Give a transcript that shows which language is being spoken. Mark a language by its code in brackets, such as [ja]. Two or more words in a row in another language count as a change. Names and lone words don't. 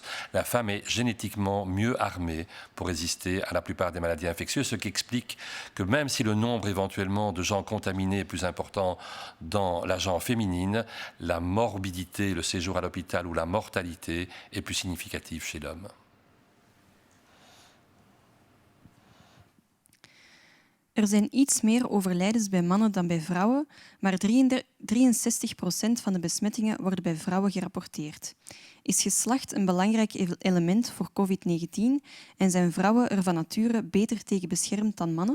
[fr] La femme est génétiquement mieux armée pour résister à la plupart des maladies infectieuses, ce qui explique que même si le nombre éventuellement de gens contaminés est plus important dans la genre féminine, la morbidité, le séjour à l'hôpital ou la mortalité est plus significative chez l'homme. [nl] zijn iets meer overlijdens bij mannen dan bij vrouwen, maar 63% van de besmettingen worden bij vrouwen gerapporteerd. Is geslacht een belangrijk element voor COVID-19 en zijn vrouwen er van nature beter tegen beschermd dan mannen?